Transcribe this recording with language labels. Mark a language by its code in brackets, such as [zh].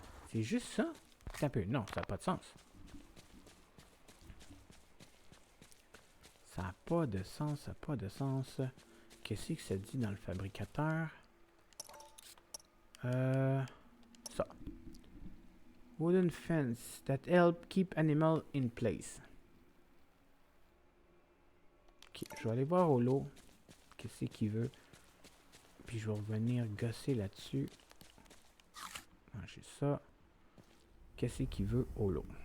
[fr] C'est juste ça? C'est un peu... Non, ça n'a pas de sens. Ça n'a pas de sens, ça n'a pas de sens. Qu'est-ce que ça dit dans le fabricateur? Ça. [en] Wooden fence that help keep animal in place. [fr] Ok, je vais aller voir Holo. Qu'est-ce qu'il veut? Puis je vais revenir gosser là-dessus. Ah, j'ai ça. Qu'est-ce qu'il veut Holo?